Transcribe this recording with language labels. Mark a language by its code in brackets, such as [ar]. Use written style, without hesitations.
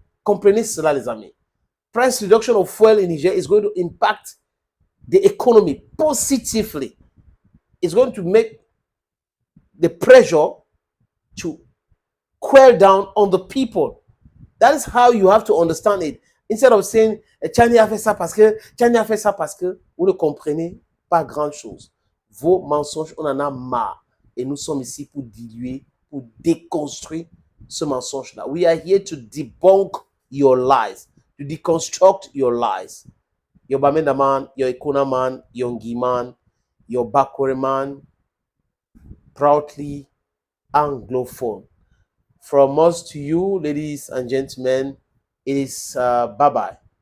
[fr] Comprenez cela, les amis. [en] Price reduction of fuel in Niger is going to impact the economy positively. It's going to make the pressure to quell down on the people. That is how you have to understand it. Instead of saying, [fr] Tchani a fait ça parce que, Tchani a fait ça parce que, vous ne comprenez pas grand-chose. Vos mensonges, on en a marre. Et nous sommes ici pour diluer, pour déconstruire ce mensonge-là. [en] We are here to debunk your lies, to deconstruct your lies. Your Bamenda man, your Ikuna man, your Ngi man, your Bakwere man, proudly Anglophone. From us to you, ladies and gentlemen, it is bye-bye.